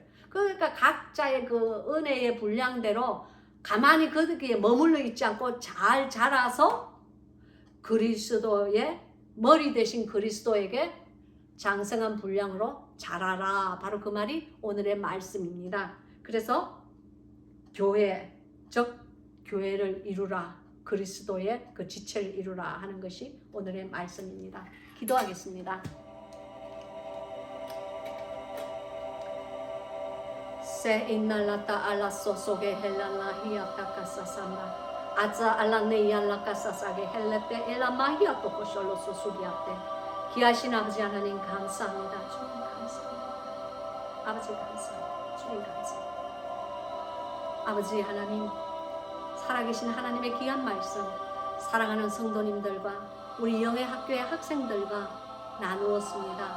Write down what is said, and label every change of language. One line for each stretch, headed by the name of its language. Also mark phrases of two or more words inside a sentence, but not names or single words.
Korean: 그러니까 각자의 그 은혜의 분량대로 가만히 거기에 머물러 있지 않고 잘 자라서 그리스도의 머리 되신 그리스도에게 장성한 분량으로 자라라. 바로 그 말이 오늘의 말씀입니다. 그래서 교회, 즉 교회를 이루라. 그리스도의 그 지체를 이루라 하는 것이 오늘의 말씀입니다. 기도하겠습니다. Se inalata ala sosoge helala hiatakasasamba. Aza ala neya kasasage helete ela mahia tokosholo sosuriate. 귀하신 아버지 하나님 감사합니다. 주님 감사합니다. 아버지 감사합니다. 주님 감사합니다. 아버지 하나님, 살아계신 하나님의 귀한 말씀, 사랑하는 성도님들과 우리 영의 학교의 학생들과 나누었습니다.